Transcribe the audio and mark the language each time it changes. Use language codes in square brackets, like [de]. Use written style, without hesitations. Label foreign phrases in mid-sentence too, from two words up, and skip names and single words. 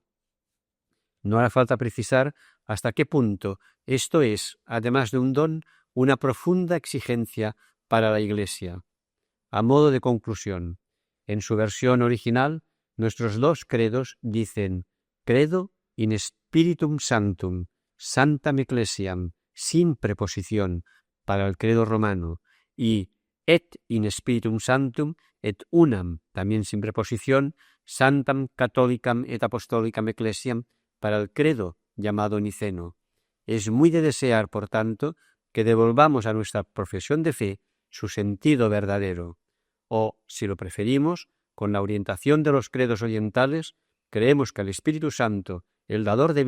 [es] No hará falta precisar hasta qué punto esto es, además de un don, una profunda exigencia para la Iglesia. A modo de conclusión, en su versión original, nuestros dos credos dicen [la] Credo in Spiritum Sanctum, Sanctam Ecclesiam, [es] sin preposición, para el credo romano, y [la] et in Spiritum Sanctum et unam, [es] también sin preposición, [la] Sanctam Catholicam et Apostolicam Ecclesiam, [es] para el credo llamado niceno. Es muy de desear, por tanto, que devolvamos a nuestra profesión de fe su sentido verdadero. O, si lo preferimos, con la orientación de los credos orientales, creemos que el Espíritu Santo, el dador de